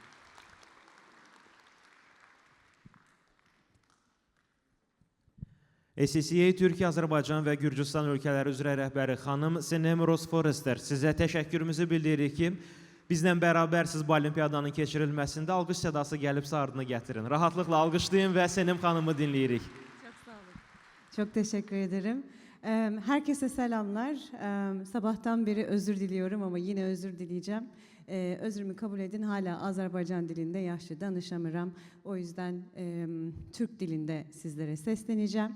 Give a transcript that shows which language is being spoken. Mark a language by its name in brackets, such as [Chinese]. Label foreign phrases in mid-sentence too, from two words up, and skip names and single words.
[Azerbaijani] SCCA, Türkiyə, Azərbaycan və Gürcüstan ölkələri üzrə rəhbəri xanım Senem Rosforester, sizə təşəkkürümüzü bildiririk ki, bizlə bərabər siz bu olimpiyadanın keçirilməsində alqış sədası gəlib ardını gətirin. Rahatlıqla alqışlayın və Senem xanımı dinləyirik. [Turkish] Çok sağ olun. Çok teşekkür ederim. Herkese selamlar. Sabahtan beri özür diliyorum ama yine özür dileyeceğim. Özrümü kabul edin. Hala Azerbaycan dilinde yaşlı danışamıram. O yüzden Türk dilinde sizlere sesleneceğim.